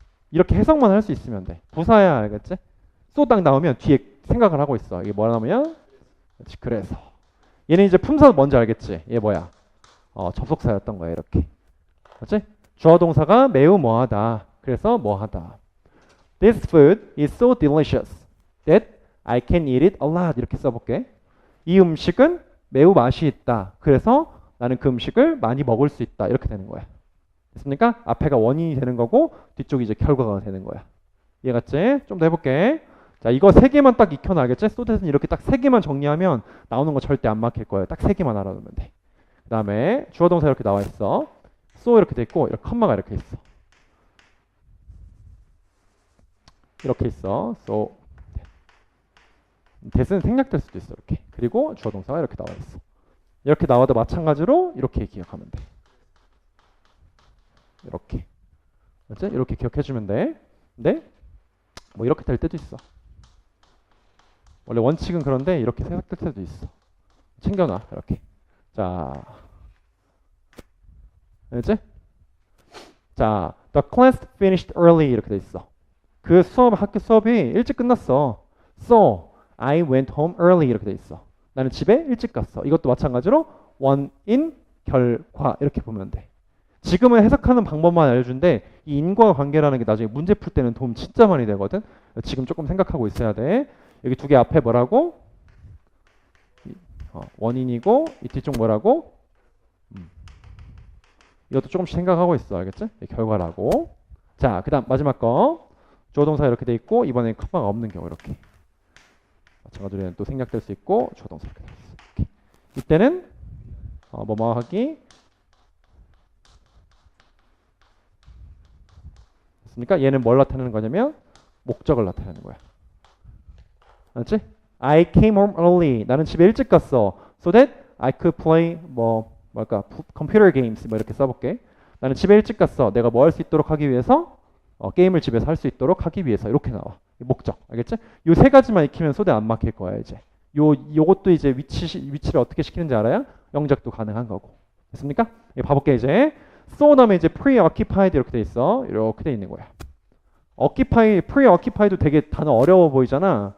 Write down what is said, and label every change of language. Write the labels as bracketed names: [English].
[Korean] 이렇게 해석만 할 수 있으면 돼. 부사야 알겠지? so 딱 나오면 뒤에 생각을 하고 있어. 이게 뭐라면 그렇지, 그래서 얘는 이제 품사 뭔지 알겠지? 얘 뭐야? 접속사였던 거야 이렇게. 그렇지? 주어 동사가 매우 뭐하다. 그래서 뭐하다. [English] This food is so delicious that I can eat it a lot. [Korean] 이렇게 써볼게. 이 음식은 매우 맛이 있다. 그래서 나는 그 음식을 많이 먹을 수 있다. 이렇게 되는 거야. 됐습니까? 앞에가 원인이 되는 거고 뒤쪽이 이제 결과가 되는 거야. 이해갔지? 좀 더 해볼게. 자, 이거 세 개만 딱 익혀놔. 알겠지? 소댓은 이렇게 딱 세 개만 정리하면 나오는 거 절대 안 막힐 거예요. 딱 세 개만 알아두면 돼. 그 다음에 주어 동사 이렇게 나와 있어. so 이렇게 돼 있고 이렇게 컴마가 이렇게 있어. 이렇게 있어. so 대스는 생략될 수도 있어. 이렇게. 그리고 주어 동사가 이렇게 나와 있어. 이렇게 나와도 마찬가지로 이렇게 기억하면 돼. 이렇게. 맞지? 이렇게 기억해주면 돼. 근데 뭐 이렇게 될 때도 있어. 원래 원칙은 그런데 이렇게 생각될 때도 있어. 챙겨놔. 이렇게. 자, 알지? 자, [English] the class finished early [Korean] 이렇게 돼 있어. 그 학교 수업이 일찍 끝났어. [English] So, I went home early [Korean] 이렇게 돼 있어. 나는 집에 일찍 갔어. 이것도 마찬가지로 원인, 결과 이렇게 보면 돼. 지금은 해석하는 방법만 알려준데 이 인과 관계라는 게 나중에 문제 풀 때는 도움 진짜 많이 되거든. 지금 조금 생각하고 있어야 돼. 여기 두 개 앞에 뭐라고? 원인이고 이 뒤쪽 뭐라고? 이것도 조금씩 생각하고 있어. 알겠지? 결과라고. 자, 그 다음 마지막 거. 주어 동사 이렇게 돼 있고 이번엔 컴마가 없는 경우 이렇게. 마찬가지로 또 생략될 수 있고 주어 동사 이렇게 돼 있어. 이렇게. 이때는 뭐뭐 하기 됐습니까? 얘는 뭘 나타내는 거냐면 목적을 나타내는 거야. 알았지? [English] I came home early. [Korean] 나는 집에 일찍 갔어. [English] So that I could play computer games [Korean] 뭐 이렇게 써볼게. 나는 집에 일찍 갔어. 내가 뭐 할 수 있도록 하기 위해서 게임을 집에서 할 수 있도록 하기 위해서 이렇게 나와. 목적. 알겠지? 요 세 가지만 익히면 소대 안 막힐 거야 이제. 요것도 이제 위치를 어떻게 시키는지 알아야 영작도 가능한 거고. 됐습니까? 봐볼게 이제. so 다음에 이제 preoccupied 이렇게 돼 있어. 이렇게 돼 있는 거야. preoccupied도 되게 단어 어려워 보이잖아.